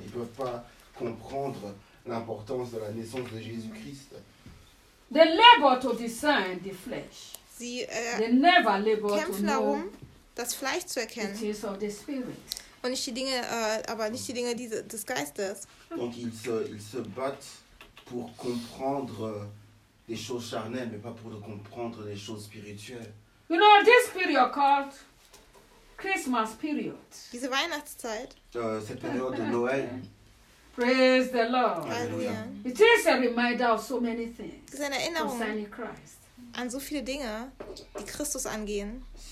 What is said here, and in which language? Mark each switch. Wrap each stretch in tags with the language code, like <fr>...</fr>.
<fr>Ils peuvent pas comprendre l'importance de la naissance de Jésus-Christ.</fr> <en>They labor to discern the flesh.</en> <de>sie kämpfen darum, das Fleisch zu erkennen. Und nicht die Dinge, aber nicht die Dinge des Geistes.</de> <fr>Donc ils se battent pour comprendre des choses charnelles, mais pas pour comprendre des choses spirituelles.</fr> <en>You know this period called Christmas period.</en> <de>Diese Weihnachtszeit.</de> <fr>Cette période de Noël.</fr> <en>Praise the Lord. Hallelujah. It is a reminder of so many things.</en> <de>Es ist eine Erinnerung</de> <en>concerning Christ.</en> <de>An so viele Dinge, die Christus angehen.</de>